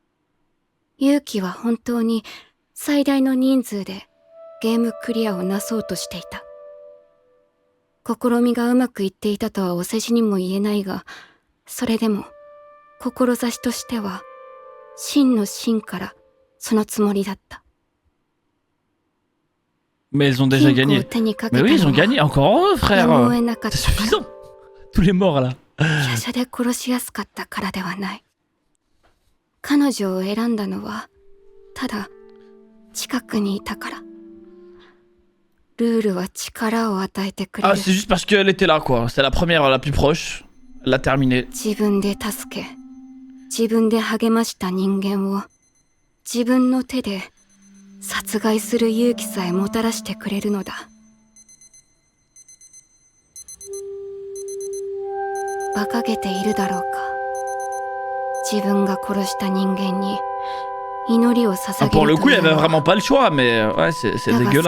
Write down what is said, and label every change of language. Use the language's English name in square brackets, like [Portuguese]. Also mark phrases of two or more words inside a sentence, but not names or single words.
[Japanese] 勇気は本当に最大の人数でゲームクリアをなそうとしていた。試みがうまくいっていたとはお世辞にも言えないが、それでも志としては真の真からそのつもりだった。 [French] Mais ils ont déjà gagné. Mais oui, ils ont gagné. Encore eux, frère. C'est suffisant. Tous les morts là. [Japanese] 華奢で殺しやすかったからではない。彼女を選んだのはただ近くにいたから。ルールは力を与えてくれる。 [French] Ah, c'est juste parce qu'elle était là, quoi. C'était la première, la plus proche. Elle l'a terminée. [Japanese] 自分で助け、自分で励ました人間を自分の手で殺害する勇気さえもたらしてくれるのだ。馬鹿げているだろうか。自分が殺した人間に祈りを捧げるという。 [French] Pour le coup, il y avait vraiment pas le choix, mais ouais, c'est [Japanese] だが [French] dégueulasse.